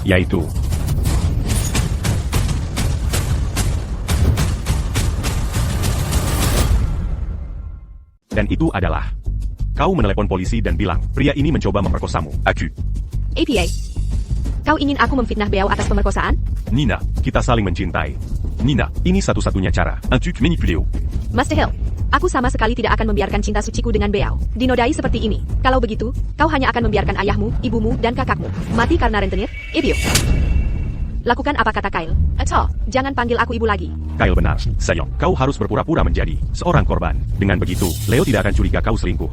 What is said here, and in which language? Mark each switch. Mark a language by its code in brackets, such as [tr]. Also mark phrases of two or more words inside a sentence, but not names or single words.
[id] yaitu dan itu adalah kau menelepon polisi dan bilang pria ini mencoba memperkosamu. Aku. APA. Kau ingin aku memfitnah Beau atas pemerkosaan? Nina, kita saling mencintai. Nina, ini satu-satunya cara. [fr] Un truc manipulé. [id] Master Hill, aku sama sekali tidak akan membiarkan cinta suciku dengan Beau dinodai seperti ini. Kalau begitu, kau hanya akan membiarkan ayahmu, ibumu, dan kakakmu mati karena rentenir. Ibio. Lakukan apa kata Kyle. Atau, jangan panggil aku ibu lagi. Kyle benar, sayang. Kau harus berpura-pura menjadi seorang korban. Dengan begitu, Leo tidak akan curiga kau selingkuh.